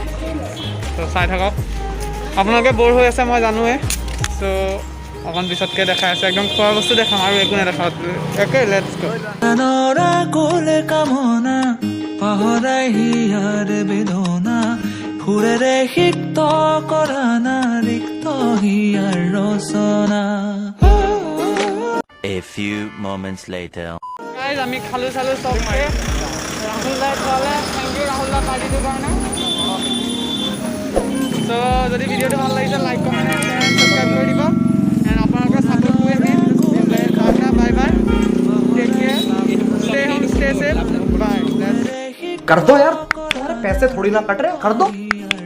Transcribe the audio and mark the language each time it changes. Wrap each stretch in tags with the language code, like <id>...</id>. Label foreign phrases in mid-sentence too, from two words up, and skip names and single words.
<as>চ' চাই থাকক আপোনালোকে ব'ৰ হৈ আছে মই জানোৱে চ' অকণ পিছতকৈ দেখাই আছে একদম খোৱা বস্তু দেখাম আৰু একো নেদেখাওঁ একে</as> <en>let's go'</en> <as>নৰা কোলে কামনা পাহৰাই হিয়াৰ বেদনা সুৰেৰে সিক্ত কৰা না ৰিক্ত হিয়াৰ ৰচনা</as> <en>A few moments later.</en> <as>গাইজ আমি খালোঁ চালোঁ চবকে ৰাহুল দাই খোৱালে</as> <en>thank you</en> <as>ৰাহুল দা পাৰ্টিটোৰ কাৰণে চ' যদি ভিডিঅ'টো ভাল লাগিছে</as> <en>like comment and subscribe</en> <as>কৰি দিব এণ্ড আপোনালোকৰ ছাপৰ্টটোৱে মেইন</as> <en>bye bye take care stay home stay safe bye</en> <hi>कर दो यार, तुम्हारे पैसे थोड़ी ना कट रहे, कर दो।</hi>